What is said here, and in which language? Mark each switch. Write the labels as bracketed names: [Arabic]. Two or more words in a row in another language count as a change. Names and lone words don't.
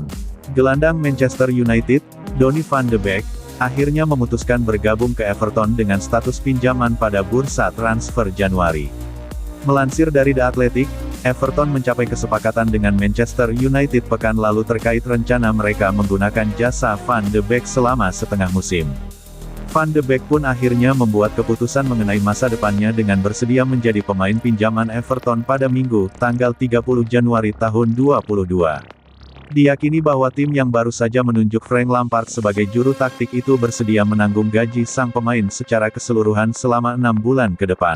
[Indonesian] Gelandang Manchester United, Donny van de Beek, akhirnya memutuskan bergabung ke Everton dengan status pinjaman pada bursa transfer Januari. Melansir dari The Athletic, Everton mencapai kesepakatan dengan Manchester United pekan lalu terkait rencana mereka menggunakan jasa Van de Beek selama setengah musim. Van de Beek pun akhirnya membuat keputusan mengenai masa depannya dengan bersedia menjadi pemain pinjaman Everton pada Minggu, tanggal 30 Januari tahun 2022. Diyakini bahwa tim yang baru saja menunjuk Frank Lampard sebagai juru taktik itu bersedia menanggung gaji sang pemain secara keseluruhan selama 6 bulan ke depan.